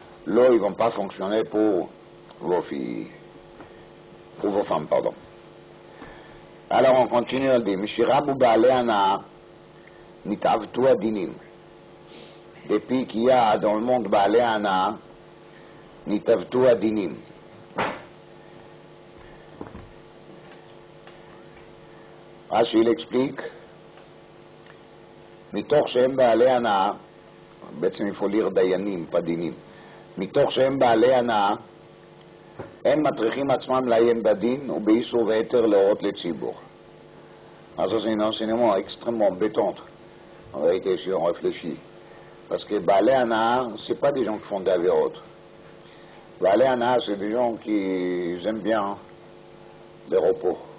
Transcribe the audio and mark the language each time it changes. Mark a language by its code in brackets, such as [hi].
[fr] L'eau, ils ne vont pas fonctionner pour vos filles, pour vos femmes, pardon. Alors on continue à le dire, Mishirabu Baale Ana, Nitavtu Adinim. Depuis qu'il y a dans le monde Baale Ana, Nitavtu Adinim. Rashi il explique, [he] מתוך שהם בעלי הנאה, בעצם [fr] il faut lire [he] דיינים, pas דינים, מתוך שהם בעלי הנאה, הם מטריחים עצמם לעיין בדין ובאיסור והיתר להורות לציבור. [fr] Alors ça c'est un enseignement extrêmement embêtant, en vérité si on réfléchit. Parce que Baalei Hana, c'est pas des gens qui font des avérotes. Baalei Hana, c'est des gens qui aiment bien le repos.